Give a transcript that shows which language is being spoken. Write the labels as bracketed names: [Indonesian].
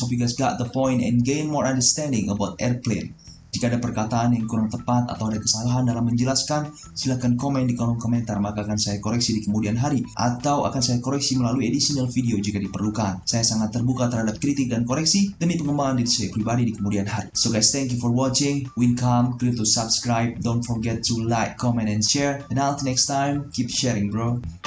[English] Hope you guys got the point and gain more understanding about airplane. [Indonesian] Jika ada perkataan yang kurang tepat atau ada kesalahan dalam menjelaskan, silahkan komen di kolom komentar, maka akan saya koreksi di kemudian hari, atau akan saya koreksi melalui additional video jika diperlukan. Saya sangat terbuka terhadap kritik dan koreksi demi pengembangan diri saya pribadi di kemudian hari. [English] So guys, thank you for watching. Win calm, clear to subscribe. Don't forget to like, comment, and share. And until next time, keep sharing bro.